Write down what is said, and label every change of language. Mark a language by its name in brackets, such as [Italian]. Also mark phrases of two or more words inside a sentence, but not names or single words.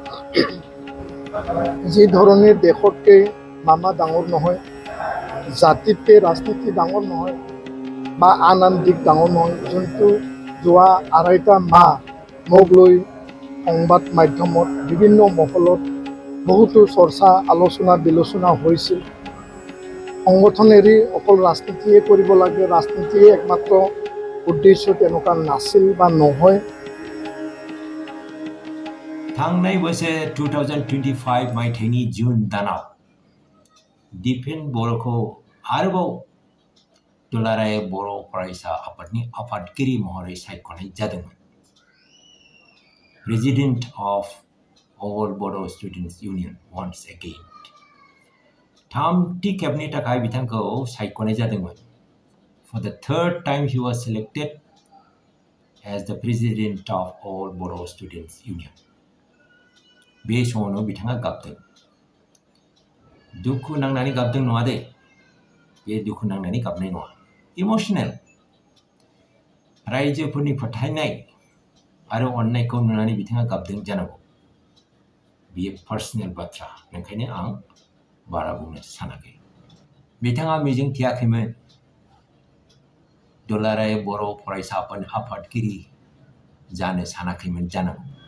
[Assamese] যি ধৰণে দেশতকৈ মামা ডাঙৰ নহয় জাতিতকৈ ৰাজনীতি ডাঙৰ নহয় বা আন দিশ ডাঙৰ নহয় যোনটো যোৱা আঢ়ৈটা মাহ মোক লৈ সংবাদ মাধ্যমত বিভিন্ন মহলত বহুতো চৰ্চা আলোচনা বিলোচনা হৈছিল সংগঠন এৰি অকল ৰাজনীতিয়ে কৰিব লাগে ৰাজনীতিয়ে একমাত্ৰ উদ্দেশ্য তেনেকুৱা নাছিল বা নহয় [Bodo] थांनाय बोसोर 2025 मायथाइनि जुन दानाव दिपेन बर'खौ आरोबाव दुलाराय बर' फरायसा आफादनि आफादगिरि महरै सायख'नाय जादोंमोन [English] President of all Bodo Students Union once again [Bodo] थामथि खेबनि थाखाय बिथांखौ सायख'नाय जादोंमोन [English] For the third time he was selected as the President of all Bodo Students Union [Bodo] बे समावनो बिथाङा गाबदों दुखु नांनानै गाबदों नङा दे बे दुखु नांनानै गाबनाय नङा इमोशनेल रायजोफोरनि फोथायनाय आरो अननायखौ नुनानै बिथाङा गाबदों जानांगौ बेयो पार्सनेल बाथ्रा ओंखायनो आं बारा बुंनो सानाखै बिथाङा मिजिं थियाखैमोन दुलाराय बर' फरायसाफोरनि आफादगिरि जानो सानाखैमोन जानांगौ